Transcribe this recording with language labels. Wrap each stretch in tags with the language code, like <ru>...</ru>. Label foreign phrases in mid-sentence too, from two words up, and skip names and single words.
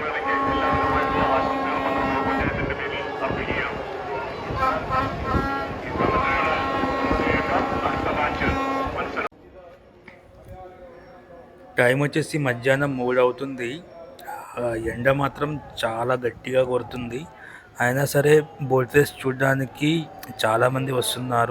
<ml>എല്ലാവരുമായിട്ടുള്ള ആശംസകൾ പഞ്ചായത്തിന്റെ പേരിൽ അർപ്പിക്കുകയാണ്. ഈ സമനിലയുടെ അടുത്ത മാച്ച് മത്സരം</ml> <te>టైం వచ్చేసి మధ్యాహ్నం 3 అవుతుంది. ఎండ మాత్రం చాలా గట్టిగా కొడుతుంది. అయినా సరే</te> <en>boat race</en> <te>చూడడానికి చాలామంది వస్తున్నారు.</te>